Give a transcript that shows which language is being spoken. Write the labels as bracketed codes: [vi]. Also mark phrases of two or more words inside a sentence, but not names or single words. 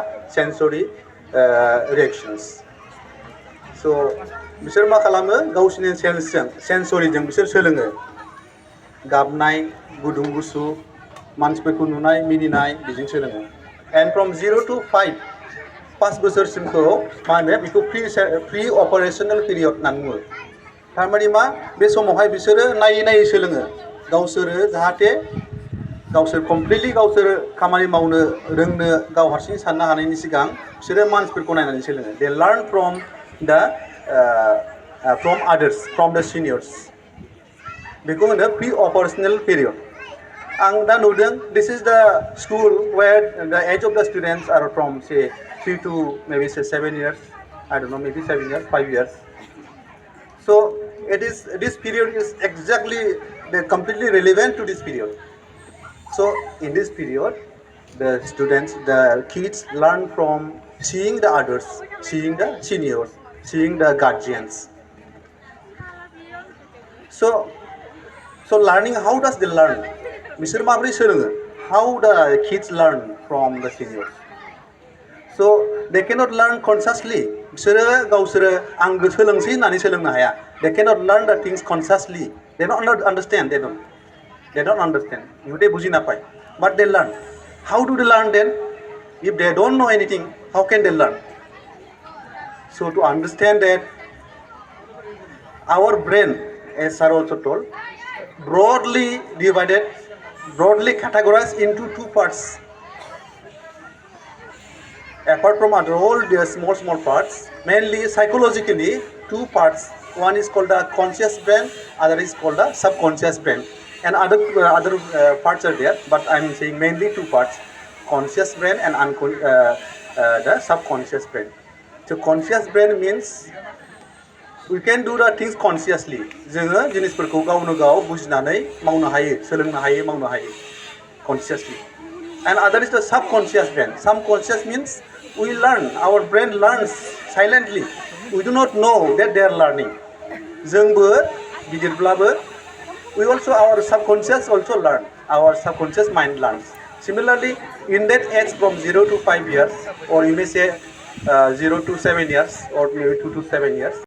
[en] sensory reactions. [brx] So बिसोर मा खालामो गावसोरनि सेन्सजों सेन्सरिजों बिसोर सोलोङो गाबनाय गुदुं गुसु मानसिफोरखौ नुनाय मिनिनाय बेजों सोलोङो [en] and from 0 to 5 5 [brx] बोसोरसिमखौ मा होनो बेखौ [en] pre operational period [brx] होननानै बुङो थारमाने मा बे समावहाय बिसोरो नायै नायै सोलोङो गावसोरो जाहाथे गावसोर कमप्लिटलि गावसोर खामानि मावनो रोंनो गाव हारसिं साननो हानायनि सिगां बिसोरो मानसिफोरखौ नायनानै सोलोङो [en] they learn from others from the seniors [brx] बेखौ होनो [en] pre operational period [brx] आं दा नुदों [en] this is the school where the age of the students are from say 3 to maybe say 7 years I don't know maybe 7 years 5 years so this period is exactly completely relevant to this period so in this period the students the kids learn from seeing the others seeing the seniors seeing the guardians so learning how does they learn [brx] बिसोर माबोरै सोलोङो [en] how the kids learn from the seniors so they cannot learn consciously [brx] बिसोरो गावसोरो आं सोलोंसै होननानै सोलोंनो हाया [en] they cannot learn the things consciously they don't understand they don't understand [brx] इहुदे बुजि नापाय [en] but they learn how do they learn then if they don't know anything how can they learn so to understand that our brain as sir also told broadly categorized into two parts apart from all the small parts mainly psychologically two parts one is called the conscious brain other is called the subconscious brain and other parts are there but I'm saying mainly two parts conscious brain and the subconscious brain so conscious brain means we can do the things consciously [brx] जोङो जिनिसफोरखौ गावनो गाव बुजिनानै मावनो हायो सोलोंनो हायो मावनो हायो [en] consciously and other is the subconscious brain subconscious means we learn our brain learns silently we do not know that they are learning [brx] जोंबो गिदिरब्लाबो [en] we also our subconscious also learn our subconscious mind learns similarly in that age from 0 to 5 years or you may say 0 to 7 years or maybe 2 to 7 years